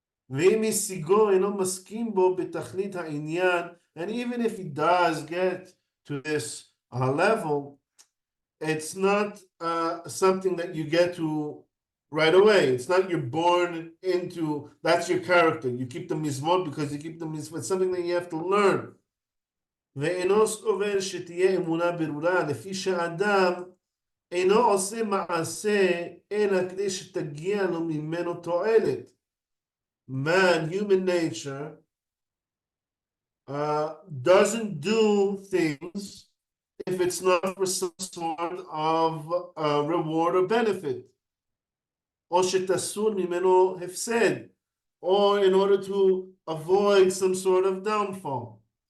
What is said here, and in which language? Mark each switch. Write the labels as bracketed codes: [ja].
[he] ואם השיגו אינו מסכים בו בתכלית העניין, [en] and even if he does get to this level, it's not something that you get to right away. It's not you're born into, that's your character. You keep the mitzvot because you keep the mitzvot. It's something that you have to learn. [he] ואינו סובר שתהיה אמונה ברורה, לפי שאדם אינו עושה מעשה אלא כדי שתגיע לו ממנו תועלת. [en] Man, human nature, doesn't do things if it's not for some sort of reward or benefit. [he] או שתסור ממנו הפסד, [en] or in order to avoid some sort of downfall.